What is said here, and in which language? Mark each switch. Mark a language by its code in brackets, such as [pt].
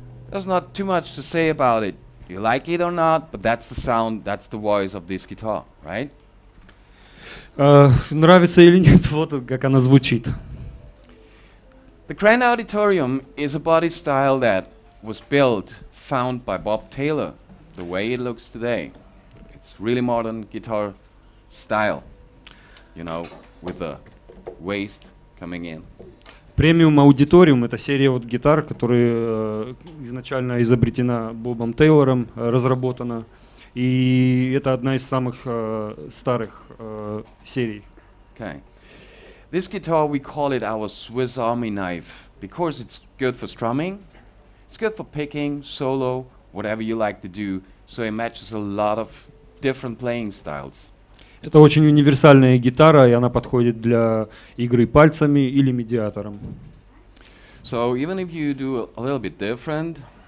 [en] There's not too much to say about it. You like it or not, but that's the sound, that's the voice of this guitar, right? [ru] Нравится или нет, вот как она звучит. [en] The Grand Auditorium is a body style that was built, found by Bob Taylor, the way it looks today. It's really modern guitar style, you know, with the waist coming in. [ru] Премиум Аудиториум — это серия вот гитар, которые изначально изобретена Бобом Тейлором, разработана. И это одна из самых старых серий. [en] Okay. This guitar, we call it our Swiss Army knife because it's good for strumming, it's good for picking, solo, whatever you like to do, so it matches a lot of different playing styles. [ru] Это очень универсальная гитара, и она подходит для игры пальцами или медиатором. [en] So even if you do a little bit different,